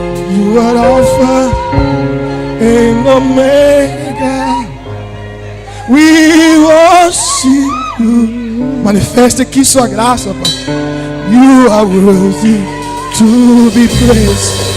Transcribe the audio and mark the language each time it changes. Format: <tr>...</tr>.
<en>You are Alpha and Omega, we worship you.</en> <pt>Manifeste aqui sua graça, Pai.</pt> <en>You are worthy to be praised.</en>